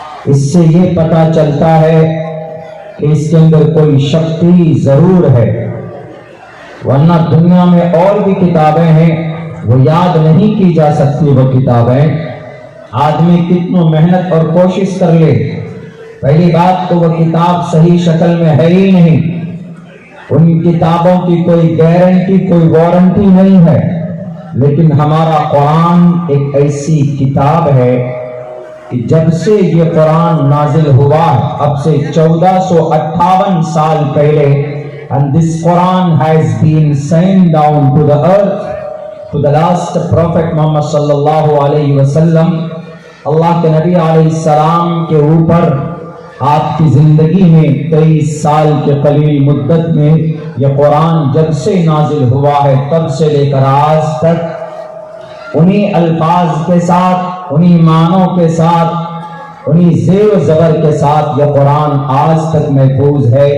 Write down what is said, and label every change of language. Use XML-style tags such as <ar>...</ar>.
<ur>اس سے یہ پتہ چلتا ہے کہ اس کے اندر کوئی شکتی ضرور ہے, ورنہ دنیا میں اور بھی کتابیں ہیں وہ یاد نہیں کی جا سکتی. وہ کتابیں آدمی کتنوں محنت اور کوشش کر لے, پہلی بات تو وہ کتاب صحیح شکل میں ہے ہی نہیں. ان کتابوں کی کوئی گارنٹی, کوئی وارنٹی نہیں ہے. لیکن ہمارا قرآن ایک ایسی کتاب ہے کہ جب سے یہ قرآن نازل ہوا, اب سے 1458 سال پہلے,</ur> <en>and this Quran has been sent down to the earth, to the last prophet Muhammad sallallahu alayhi wa sallam.</en> <ur>اللہ کے نبی علیہ السلام کے اوپر آپ کی زندگی میں 23 سال کے قلیل مدت میں یہ قرآن جب سے نازل ہوا ہے, تب سے لے کر آج تک انہی الفاظ کے ساتھ, انہی معنوں کے ساتھ, انہی زیر و زبر کے ساتھ یہ قرآن آج تک محفوظ ہے.</ur>